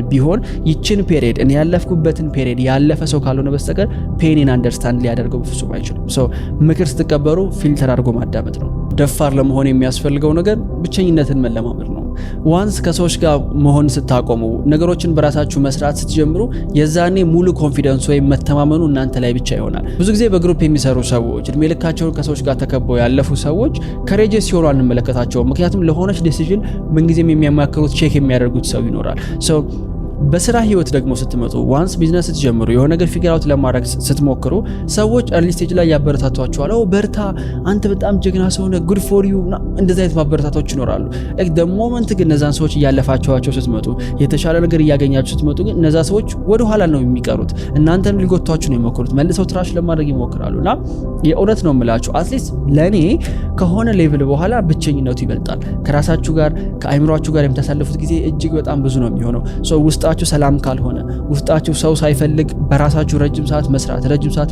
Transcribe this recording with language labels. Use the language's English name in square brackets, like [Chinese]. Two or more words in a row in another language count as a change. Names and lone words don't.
[Amharic] ቢሆን ይችን ፔሪድ እኔ ያለፍኩበትን ፔሪድ ያለፈ ሰው ካልሆነ በስተቀር ፔኔን አንደርስታንድ ሊያደርገው በፍጹም አይችልም። ምክር ስትቀበሩ ፊልተር አድርጎ ማዳመጥ ነው። ደፋር ለመሆን የሚያስፈልገው ነገር ብቸኝነትን መለማመድ ነው። ዋንስ ከሰዎች ጋር መሆን ስታቆሙ፣ ነገሮችን በራሳችሁ መስራት ስትጀምሩ የዛኔ ሙሉ ኮንፊደንስ ወይም መተማመኑ እናንተ ላይ ብቻ ይሆናል። ብዙ ጊዜ በግሩፕ የሚሰሩ ሰዎች፣ እድሜ ልካቸውን ከሰዎች ጋር ተከበው ያለፉ ሰዎች ከሬጀስ ሲሆኑ አንመለከታቸውም። ምክንያቱም ለሆነች ዲሲዥን ምንጊዜም የሚያማክሩት ቼክ የሚያደርጉት ሰው ይኖራል። በስራ ህይወት ደግሞ ስትመጡ ዋንስ ቢዝነስ ስትጀምሩ የሆነ ነገር [English] figure out [Amharic] ለማድረግ ስትሞክሩ ሰዎች [English] early stage [Amharic] ላይ ያበረታቷቸዋል። በርታ፣ አንተ በጣም ጀግና ሰው ነህ፣ [English] good for you [Amharic] እንደዛ አይነት ማበረታቶች ይኖራሉ። [English] the moment [Amharic] ግን እነዛን ሰዎች እያለፋቸዋቸው ስትመጡ የተሻለ ነገር እያገኛችሁ ስትመጡ ግን እነዛ ሰዎች ወደ ኋላ ነው የሚቀሩት። እናንተን ሊጎቷችሁ ነው የሚሞክሩት፣ መልሰው ትራሽ ለማድረግ ይሞክራሉና የእውነት ነው የምላችሁ አትሊስት ለኔ ከሆነ ሌቭል በኋላ ብቸኝነቱ ይበልጣል። ከራሳችሁ ጋር ከአይምሯችሁ ጋር የምታሳልፉት ጊዜ እጅግ በጣም ብዙ ነው የሚሆነው። ውስጣችሁ ሰላም ካልሆነ ውስጣችሁ ሰው ሳይፈልግ በራሳችሁ ረጅም ሰዓት መስራት ረጅም ሰዓት